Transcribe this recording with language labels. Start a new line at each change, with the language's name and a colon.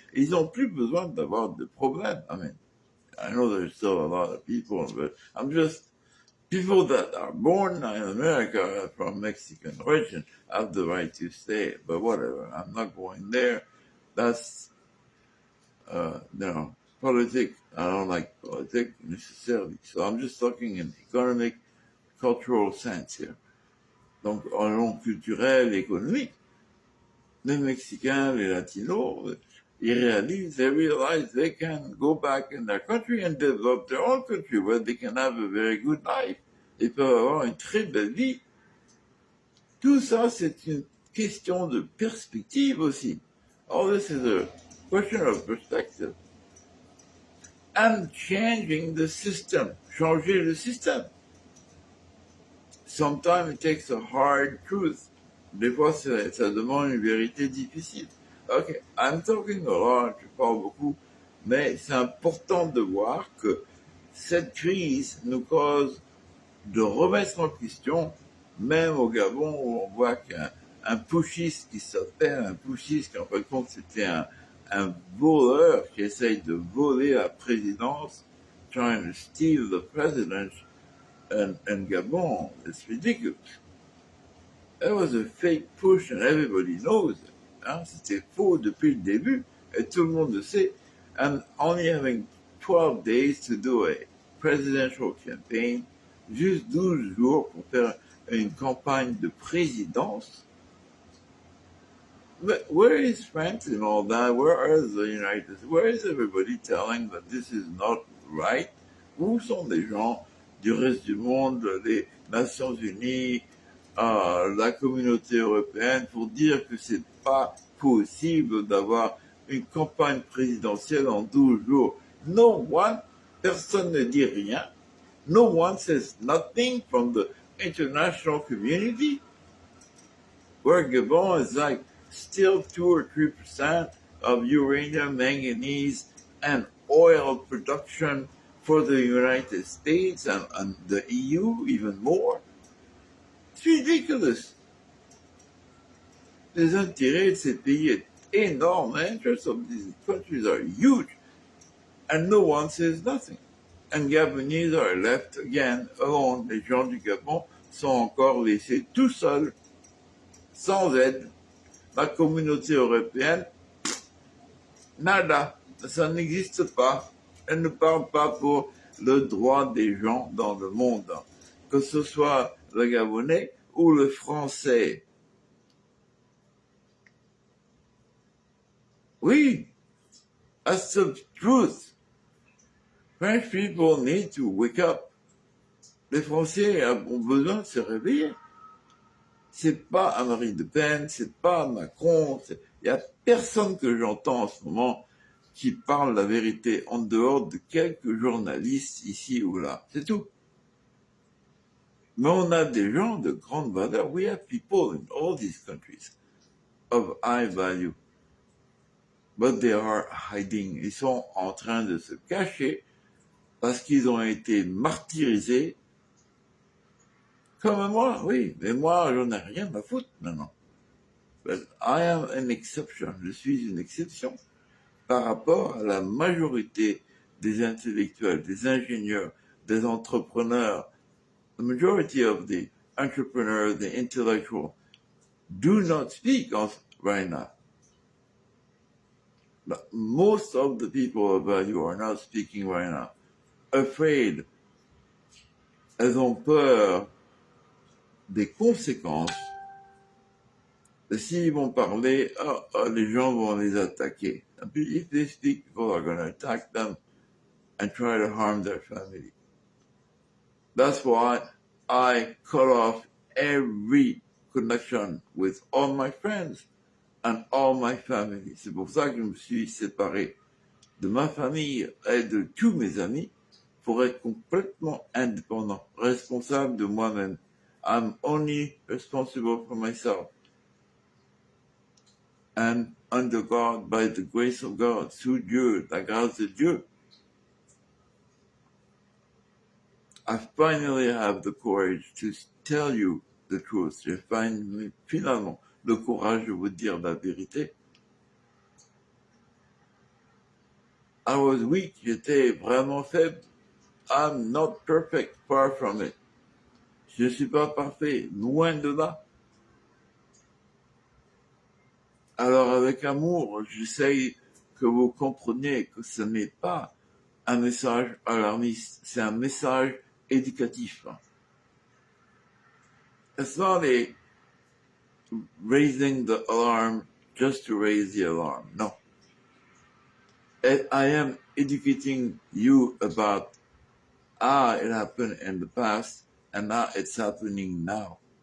French: Ils n'ont plus besoin d'avoir de problèmes.
English: I mean, I know there's still a lot of people, but I'm just... People that are born in America from Mexican origin have the right to stay, but whatever. I'm not going there. That's, politics. I don't like politics necessarily. So I'm just talking in economic, cultural sense here.
French: Donc, en long culturel, économique, les Mexicains, les Latinos, ils réalisent,
English: they realize they can go back in their country and develop their own country where they can have a very good life.
French: Ils peuvent avoir une très belle vie. Tout ça, c'est une question de perspective aussi.
English: All this is a question of perspective. And changing the system.
French: Changer le système.
English: Sometimes it takes a hard truth.
French: Des fois, ça demande une vérité difficile.
English: Okay, I'm talking a lot,
French: je parle beaucoup, mais c'est important de voir que cette crise nous cause de remettre en question, même au Gabon où on voit qu'un putschiste qui s'appelle un putschiste, qu'en fin de compte c'était un un voleur qui essaye de voler la présidence,
English: trying to steal the presidency in Gabon. It's ridiculous. That was a fake push and everybody knows it. Hein?
French: C'était faux depuis le début et tout le monde le sait.
English: And only having 12 days to do a presidential campaign,
French: juste 12 jours pour faire une campagne de présidence.
English: But where is France in all that? Where is the United States? Where is everybody telling that this is not right?
French: Où sont les gens du reste du monde, les Nations Unies, la communauté européenne pour dire que c'est pas possible d'avoir une campagne présidentielle en 12 jours?
English: No one,
French: personne ne dit rien.
English: No one says nothing from the international community. Where Gabon is like still 2 or 3% of uranium, manganese, and oil production for the United States and the EU, even more. It's ridiculous.
French: Les intérêts de ces pays est énorme.
English: The interests of these countries are huge. And no one says nothing. And Gabonese are left again alone.
French: Les gens du Gabon sont encore laissés tout seuls, sans aide. La communauté européenne, nada, ça n'existe pas. Elle ne parle pas pour le droit des gens dans le monde, que ce soit le Gabonais ou le Français. Oui,
English: that's the truth. French people need to wake up.
French: Les Français ont besoin de se réveiller. C'est pas à Marine Le Pen, c'est pas à Macron, il y a personne que j'entends en ce moment qui parle la vérité en dehors de quelques journalistes ici ou là. C'est tout. Mais on a des gens de grande valeur.
English: We have people in all these countries of high value. But they are hiding.
French: Ils sont en train de se cacher parce qu'ils ont été martyrisés. Comme moi, oui. Mais moi, j'en ai rien à foutre maintenant.
English: But I am an exception.
French: Je suis une exception par rapport à la majorité des intellectuels, des ingénieurs, des entrepreneurs.
English: The majority of the entrepreneurs, the intellectuals, do not speak right now. But most of the people of value are not speaking right now. Afraid.
French: Elles ont peur des conséquences. Et s'ils vont parler, les gens vont les attaquer.
English: And if they speak, people are going to attack them and try to harm their family. That's why I cut off every connection with all my friends and all my family.
French: C'est pour ça que je me suis séparé de ma famille et de tous mes amis pour être complètement indépendant, responsable de moi-même.
English: I'm only responsible for myself. And under God, by the grace of God,
French: sous Dieu, la grâce de Dieu,
English: I finally have the courage to tell you the truth.
French: J'ai finalement le courage de vous dire la vérité.
English: I was weak,
French: j'étais vraiment faible.
English: I'm not perfect, far from it.
French: Je ne suis pas parfait, loin de là. Alors avec amour, j'essaye que vous compreniez que ce n'est pas un message alarmiste, c'est un message éducatif.
English: It's not a raising the alarm just to raise the alarm, no. I am educating you about, it happened in the past, and now it's happening now.